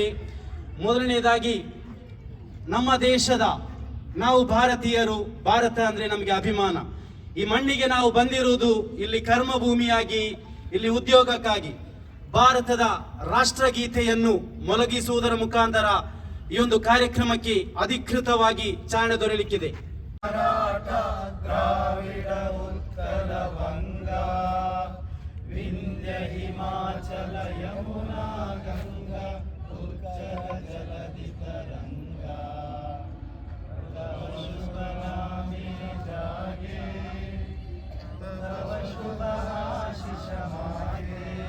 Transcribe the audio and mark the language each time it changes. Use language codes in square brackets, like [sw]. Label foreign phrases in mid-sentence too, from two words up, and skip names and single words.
[kn] ಮೊದಲನೇದಾಗಿ ನಮ್ಮ ದೇಶದ, ನಾವು ಭಾರತೀಯರು, ಭಾರತ ಅಂದ್ರೆ ನಮಗೆ ಅಭಿಮಾನ. ಈ ಮಣ್ಣಿಗೆ ನಾವು ಬಂದಿರುವುದು ಇಲ್ಲಿ ಕರ್ಮಭೂಮಿಯಾಗಿ, ಇಲ್ಲಿ ಉದ್ಯೋಗಕ್ಕಾಗಿ. ಭಾರತದ ರಾಷ್ಟ್ರಗೀತೆಯನ್ನು ಮೊಳಗಿಸುವುದರ ಮುಖಾಂತರ ಈ ಒಂದು ಕಾರ್ಯಕ್ರಮಕ್ಕೆ ಅಧಿಕೃತವಾಗಿ ಚಾಲನೆ ದೊರೆಯಲಿಕ್ಕಿದೆ. [bn] ಮರಾಠ, দ্রাবিড়, উৎকল, বঙ্গ, বিন্ধ্য, হিমাচল, যমুনা, গঙ্গা, উচ্ছল, জলধি তরঙ্গ, তব শুভ নামে জাগে, তব শুভ আশিস মাগে,